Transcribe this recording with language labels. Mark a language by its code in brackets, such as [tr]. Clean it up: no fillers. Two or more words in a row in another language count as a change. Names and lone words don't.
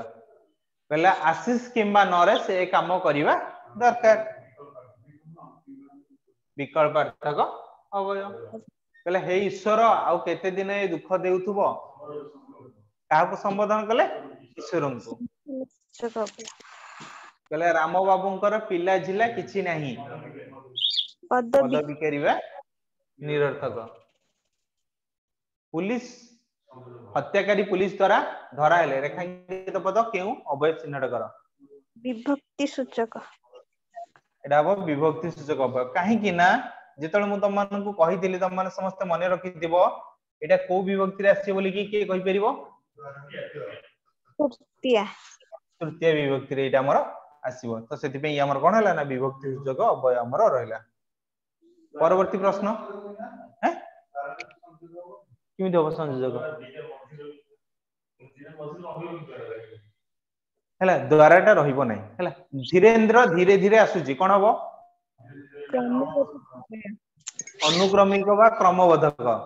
[or] କହଲା ଆଶୀଷ କିଂବା ନରେଶ ଏ କାମ କରିବା ଦରକାର ବିକଳ୍ପାର୍ଥକ ଅବୟ। କହଲେ ହେ ଈଶ୍ୱର ଆଉ କେତେ ଦିନ ଏ ଦୁଖ ଦେଉଥୁବ କାହାକୁ ସମ୍ବୋଧନ କଲେ? ଈଶ୍ୱରଙ୍କୁ। ସୂଚକ ଅବୟ। କହଲେ ରାମ ବାବୁଙ୍କର ପିଲା ଝିଲା କିଛି ନାହିଁ ପଦ ବିକେରିବା ନିରର୍ଥକ। ପୁଲିସ ହତ୍ୟାକାରୀ ପୁଲିସ ଦ୍ୱାରା ଧରା ହେଲେ ରେଖାଙ୍କିତ ପଦ କେଉଁ ଅବୟ ଚିହ୍ନଟ କର? ବିଭକ୍ତି ସୂଚକ। ଏଡା ହବ ବିଭକ୍ତି ସୂଚକ ଅବୟ। କାହିଁକି ନା ଯେତେବେଳେ ମୁଁ ତମ ମାନଙ୍କୁ କହିଥିଲି ତମ ମାନେ ସମସ୍ତେ ମନେ ରଖିଥିବ ଏଟା କେଉଁ ବିଭକ୍ତି ରେ ଆସି ବୋଲି କେ କହି ପାରିବ? ତୃତୀୟା। ତୃତୀୟ ବିଭକ୍ତି ରେ ଏଟା ଆମର ଆସିବ। ତ ସେଠି ପେ ଆମର କଣ ହେଲା ନା ବିଭକ୍ତି ସୂଚକ ଅବୟ ଆମର ରହିଲା। ପରବର୍ତ୍ତୀ ପ୍ରଶ୍ନ ହେଁ କିମିତି ଦେବ ସଂଯୋଜକ ହେଲା ଦ୍ୱାରାଟା ରହିବ ନାହିଁ ହେଲା ଧୀରେନ୍ଦ୍ର ଧୀରେ ଧୀରେ ଆସୁଛି କଣ ହବ? ଅନୁକ୍ରମିକ ବା କ୍ରମବୋଧକ।